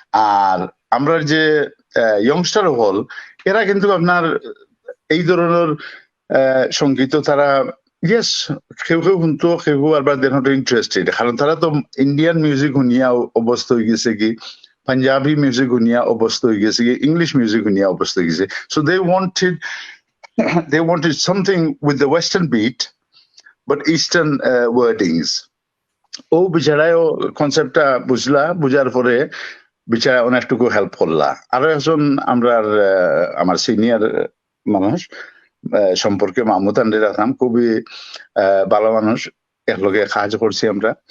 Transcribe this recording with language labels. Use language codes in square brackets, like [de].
[bn] আর আমরা যে ইয়ংস্টার হল, এরা কিন্তু আপনার এই ধরনের সঙ্গীত তারা ইয়েস কেউ কেউ শুনতো, কেউ আবার দেখতে ইন্টারেস্টেড, কারণ তারা তো ইন্ডিয়ান মিউজিক শুনিয়া অভ্যস্ত হয়ে গেছে কি, পাঞ্জাবি মিউজিক শুনিয়া অভ্যস্ত হয়ে গেছে কি, ইংলিশ মিউজিক শুনিয়া অভ্যস্ত হয়ে গেছে। [en] So they wanted something with the western beat but eastern wordings. [bn] ও বিচারাও কনসেপ্টটা বুঝার পরে বিচারা অনেকটুকু হেল্প করলা। আরো একজন আমার সিনিয়র মানুষ সম্পর্কে মাহমুদ আন্ডের আসাম, খুবই ভালো মানুষ, একলগে সাহায্য করছি আমরা।